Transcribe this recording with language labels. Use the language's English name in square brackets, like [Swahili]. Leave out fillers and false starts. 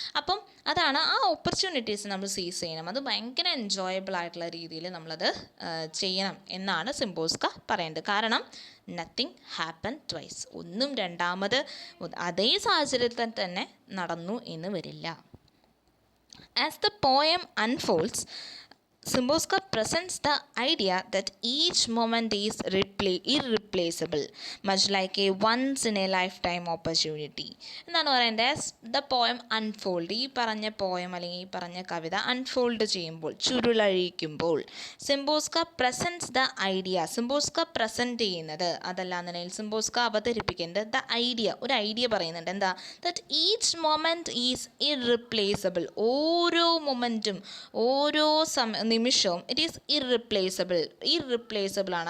[Malayalam] അപ്പം അതാണ്, ആ ഓപ്പർച്യൂണിറ്റീസ് നമ്മൾ സീസ് ചെയ്യണം. അത് ഭയങ്കര എൻജോയബിൾ ആയിട്ടുള്ള രീതിയിൽ നമ്മളത് ചെയ്യണം എന്നാണ് സിംബോസ്ക പറയേണ്ടത്. കാരണം നത്തിങ് ഹാപ്പൻ ട്വൈസ്, ഒന്നും രണ്ടാമത് അതേ സാഹചര്യത്തിൽ തന്നെ നടന്നു എന്ന് വരില്ല. [English] As the poem unfolds, Simboska presents the idea that each moment is irreplaceable, much like a once-in-a-lifetime opportunity. [Malayalam] എന്താണ് പറയേണ്ടത്? [English] as the poem unfold, [Malayalam] ഈ പറഞ്ഞ പോയം അല്ലെങ്കിൽ ഈ പറഞ്ഞ കവിത അൺഫോൾഡ് ചെയ്യുമ്പോൾ, ചുരുളഴിക്കുമ്പോൾ, Szymborska [English] presents the idea, [Malayalam] Szymborska present ചെയ്യുന്നത്, അതല്ലാന്നുണ്ടെങ്കിൽ സിംബോസ്ക അവതരിപ്പിക്കുന്നത് ദ ഐഡിയ, ഒരു ഐഡിയ പറയുന്നുണ്ട്. എന്താ? [English] That each moment is irreplaceable. [Malayalam] മൊമെൻറ്റും ഓരോ നിമിഷവും [English] It is irreplaceable ആണ്.